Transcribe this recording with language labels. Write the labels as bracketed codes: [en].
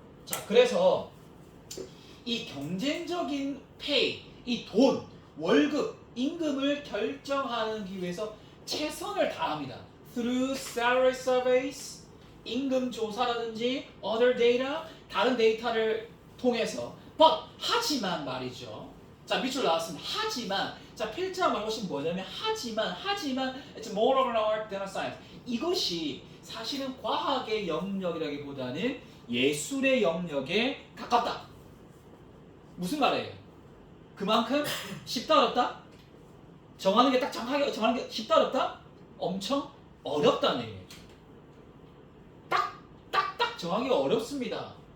[ko] 자, 그래서 이 경쟁적인 페이, 이 돈, 월급, 임금을 결정하기 위해서 최선을 다합니다. [en] Through salary surveys, [ko] 임금 조사라든지 [en] other data, [ko] 다른 데이터를 통해서. But 하지만 말이죠. 자, 밑줄 나왔습니다. 하지만 자, 필자 말고는 뭐냐면 하지만 [en] it's more of an art than a science. [ko] 이것이 사실은 과학의 영역이라기보다는 예술의 영역에 가깝다. 무슨 말이에요? 그만큼 쉽다 어렵다? 정하는 게 딱 정하게 정하는 게 쉽다 어렵다? 엄청 어렵다는 얘기죠. 딱 정하기가 어렵습니다.